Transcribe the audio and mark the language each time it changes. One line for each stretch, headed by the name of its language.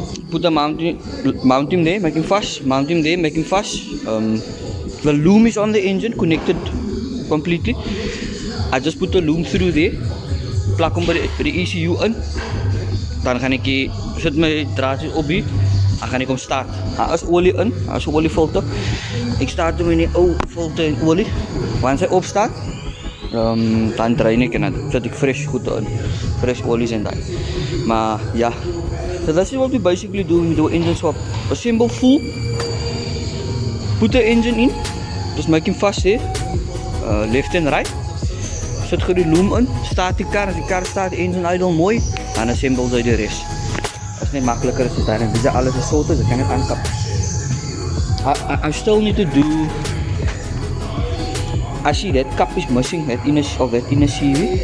English: Put the mount him there, make him fast, mount him there, make him fast. The loom is on the engine, connected completely. I just put the loom through there, plug him by the ECU in.
Afrikaans: Dan gaan ek sit my draadjies op hier. Dan gaan ek hom start. Daar is olie in, daar is 'n oliefilter. Ek start hom in die ou filter en olie. Wanneer hy opstart, dan draai ek en dan sit ek fresh goed in. Fresh olies en daai. Maar ja,
English: so that's what we basically do with the engine swap. Assemble full, put the engine in, just make him fast here, left and right.
Afrikaans: Sit gou die loom in, start die kar, as die kar start, die engine idle mooi, dan assemble jy die rest. Dit is net makliker as dit daar en dis alles is sorted, ek kan dit aankap.
English: I still need to do, I see that cup is missing, that inner CV.